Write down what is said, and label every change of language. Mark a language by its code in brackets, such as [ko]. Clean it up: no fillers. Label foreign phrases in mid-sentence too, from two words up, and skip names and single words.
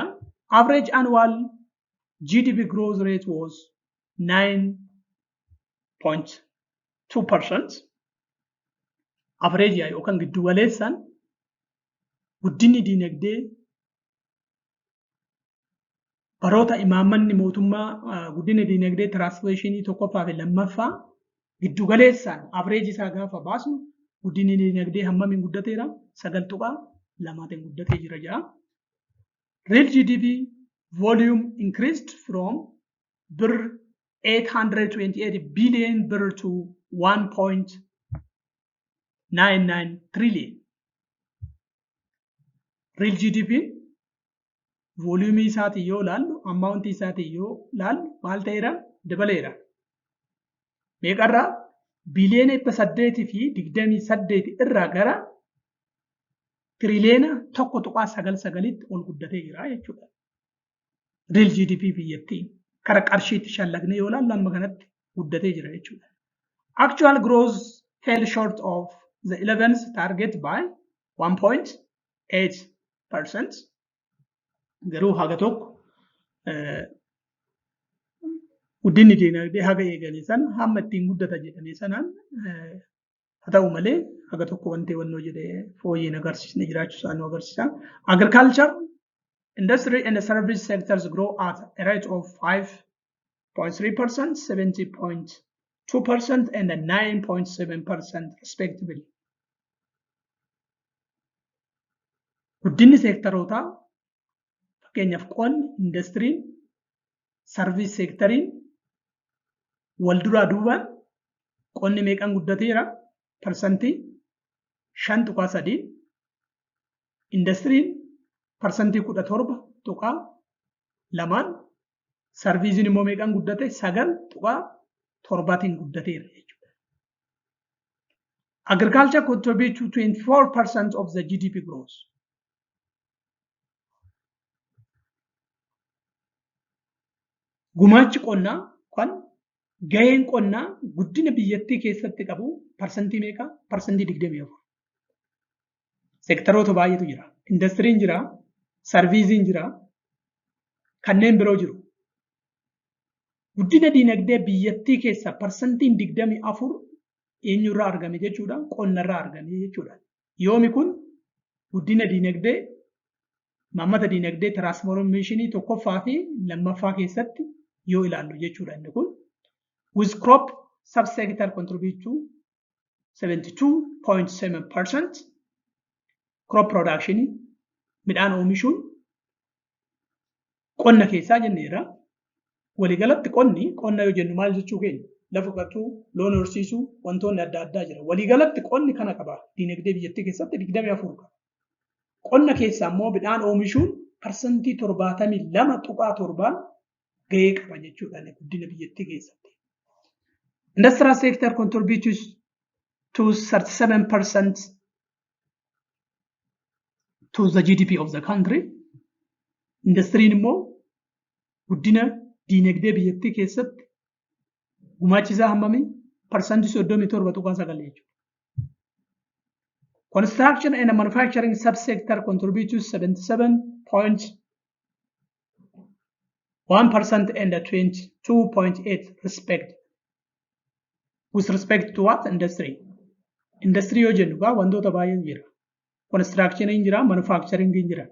[en] Average annual GDP growth rate was 9.2%. [om] Average yookaan giddu galeessaan guddinni diinagdee baroota imaammanni mootummaa guddinni diinagdee transformationii tokkoffaa fi lammaffaa giddu galeessaan average isaa gaafa baasnu guddinni diinagdee hammamiin guddateera? 9.2 guddatee jira jedha. [en] Real GDP volume increased from bir 828 billion bir to 1.99 trillion. Real GDP volume [om] isaatii yoo laallu amount isaatii yoo laallu maal ta'eera? Dabaleera. Meeqarraa? Biliyoona 828 irraa gara tiriliyoona 1.99tti ol guddatee jira jechuudha. [en] Real GDP [om] biyyattii kara qarshiitti shallagne yoo laallu amma kanatti guddatee jira jechuudha. [en] Actual growth fell short of the 11th target by 1.8%. [om] Garuu haga tokko guddinni diinagdee haga eegale sana hamma ittiin guddata jedhame sanaan haa ta'u malee haga tokko wanti wannoo jedhee fooyyeen agarsiisne jiraachuu isaa nu agarsiisa. [en] Agriculture, industry and the service sectors grow at a rate of 5.3%, 70.2% and 9.7% respectively. [om] Guddinni seektarootaa fakkeenyaaf qonni, indastiriin, sarviis seektariin wal duraa duubaan qonni meeqan guddateera? Parsantii 5.3, indastiriin parsantii 17.2, sarviisiin immoo meeqan guddate? 9.7 guddateera jechuudha. [en] Agriculture contribute to 24% of the GDP growth. [om] Gumaachi qonnaa kan gaheen qonnaa guddina biyyattii keessatti qabu parsantii meeqa? Parsantii 24. Seektaroota baay'eetu jira. Indastiriin jira, sarviisiin jira, kanneen biroo jiru. Guddina diinagdee biyyattii keessa parsantiin 24 eenyurraa argame jechuudha? Qonnarraa argame jechuudha. Yoomi kun guddina diinagdee maammata diinagdee transformationii tokkoffaa fi lammaffaa keessatti yoo ilaallu jechuudha inni kun. [en] With crop subsector contribute to 72.7%. Crop production [om] midhaan oomishuun qonna keessaa jenneera. Waliigalatti qonna yoo jennu maal jechuu keenya? Lafa qotuu, loon horsiisuu, wantoonni adda addaa jira. Waliigalatti qonni kana qaba. Diinagdee biyyattii keessatti 24 qaba. Qonna keessaa immoo midhaan oomishuun parsantii 72.7 gahee qaba jechuudha guddina biyyattii keessatti. [en] Industrial sector contributes to 37% to the GDP of the country. [om] Industiriin immoo guddina diinagdee biyyattii keessatti gumaachisaa hammamii? Parsantii 37.9 jechuudha. [en] Construction and manufacturing subsector contributes 77.1% 1% and 22.8 respect. With respect to what? Industry. [om] Industry yoo jennu gaa wantoota baay'een jira. Construction hin jira, manufacturing hin jira.